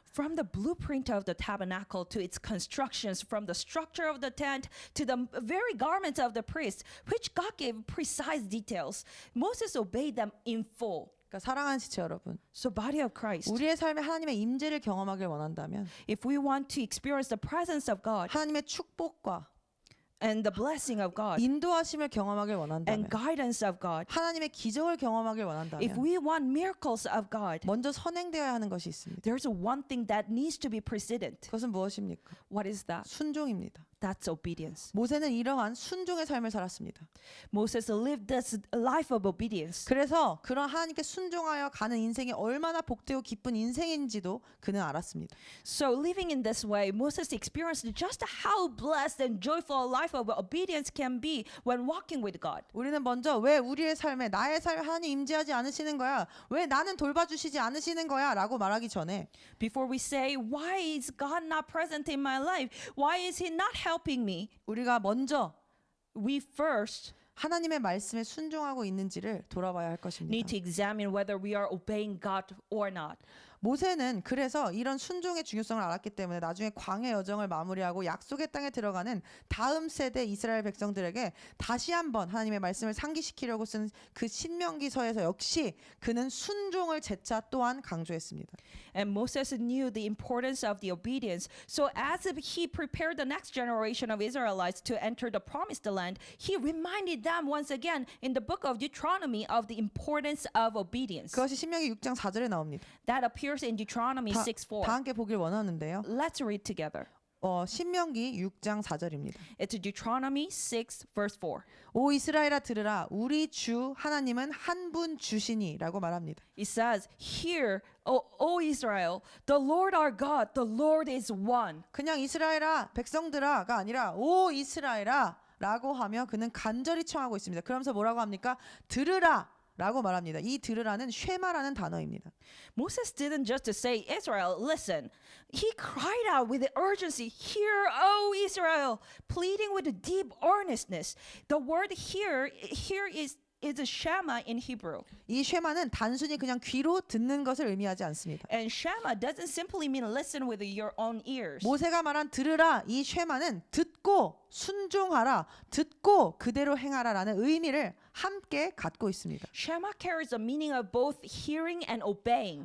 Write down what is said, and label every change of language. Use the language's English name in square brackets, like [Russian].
[English] From the blueprint of the tabernacle to its constructions, from the structure of the tent to the very garments of the priest, which God gave precise details, Moses obeyed them in full. [Korean] 그러니까 사랑하는 지체 여러분, [English] So body of Christ, [Korean] 우리의 삶에 하나님의 임재를 경험하길 원한다면 [English] if we want to experience the presence of God [Korean] 하나님의 축복과 [English] and the blessing of God [Korean] 인도하심을 경험하길 [English] and [Korean] 원한다면 [English] guidance of God, [Korean] 하나님의 기적을 경험하길 [English] if [Korean] 원한다면 [English] we want miracles of God, [Korean] 먼저 선행되어야 하는 것이 있습니다. [English] there's one thing that needs to be precedent. [Korean] 그것은 무엇입니까? [English] What is that? [Korean] 순종입니다. [English] That's obedience. [Korean] 모세는 이러한 순종의 삶을 살았습니다. [English] Moses lived this life of obedience. [Korean] 그래서 그런 하나님께 순종하여 가는 인생이 얼마나 복되고 기쁜 인생인지도 그는 알았습니다. [English] So living in this way, Moses experienced just how blessed and joyful a life of obedience can be when walking with God. [Korean] 우리는 먼저 왜 우리의 삶에, 나의 삶에 하나님 임재하지 않으시는 거야? 왜 나는 돌봐주시지 않으시는 거야? 라고 말하기 전에 [English] Before we say, why is God not present in my life? Why is he not helping me? [Korean] 우리가 먼저 [English] We first [Korean] 하나님의 말씀에 순종하고 있는지를 돌아봐야 할 것입니다. [English] need to examine whether we are obeying God or not. [Korean] 모세는 그래서 이런 순종의 중요성을 알았기 때문에 나중에 광해 여정을 마무리하고 약속의 땅에 들어가는 다음 세대 이스라엘 백성들에게 다시 한번 하나님의 말씀을 상기시키려고 쓴 그 신명기서에서 역시 그는 순종을 재차 또한 강조했습니다. [English] And Moses knew the importance of the obedience. So as he prepared the next generation of Israelites to enter the promised land, he reminded them once again in the book of Deuteronomy of the importance of obedience. [Korean] 그것이 신명기 6장 4절에 나옵니다. [English] That appears in Deuteronomy [Korean] 다 [English] 6:4. [Korean] 함께 보길 원하는데요. [English] Let's read together. [Korean] 신명기 6장 4절입니다. [English] It's Deuteronomy 6 verse 4. [Korean] 오 이스라엘아 들으라, 우리 주 하나님은 한 분 주시니라고 말합니다. [English] It says, "Hear, O Israel, the Lord our God, the Lord is one." [Korean] 그냥 이스라엘아, 백성들아가 아니라 오 이스라엘아 라고 하며 그는 간절히 청하고 있습니다. 그러면서 뭐라고 합니까? 들으라 라고 말합니다. 이 들으라는 쉐마라는 단어입니다. [English] Moses didn't just say, Israel, listen. He cried out with urgency, Hear, O Israel, pleading with deep earnestness. The word here is a shema in Hebrew. [Korean] 이 쉐마는 단순히 그냥 귀로 듣는 것을 의미하지 않습니다. [English] And shema doesn't simply mean listen with your own ears. [Korean] 모세가 말한 들으라, 이 쉐마는 듣고 순종하라, 듣고 그대로 행하라라는 의미를 함께 갖고 있습니다. [English] Shema carries a meaning of both hearing and obeying.